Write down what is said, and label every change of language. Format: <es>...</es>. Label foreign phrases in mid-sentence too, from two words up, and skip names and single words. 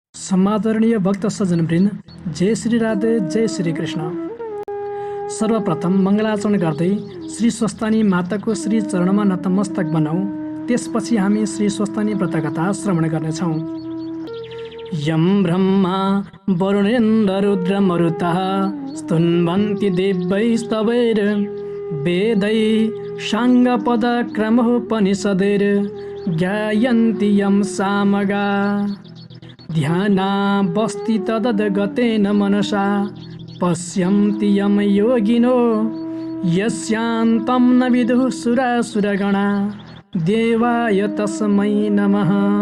<ne>समादरणीय भक्त सज्जनवृन्द, जय श्री राधे, जय श्री कृष्ण। सर्वप्रथम मङ्गलाचरण गर्दै श्री स्वस्तानी माताको श्री चरणमा नतमस्तक बनाऊ। त्यसपछि हामी श्री स्वस्तानी व्रतकथा श्रवण गर्नेछौँ।</ne> <sa>यम ब्रह्मा वरुणेन्द्र रुद्र मरुतः स्तुन्वन्ति दिव्यैस्तवैर् वेदै साङ्गपदक्रमोपनिषदैर् ज्ञायन्ति यं सामगा ध्यानावस्थि तदगतेन मनसा पश्यन्ति यं योगिनो यस्यान्तं न विदुः सुरासुरगणा देवाय तस्मै नमः।</sa>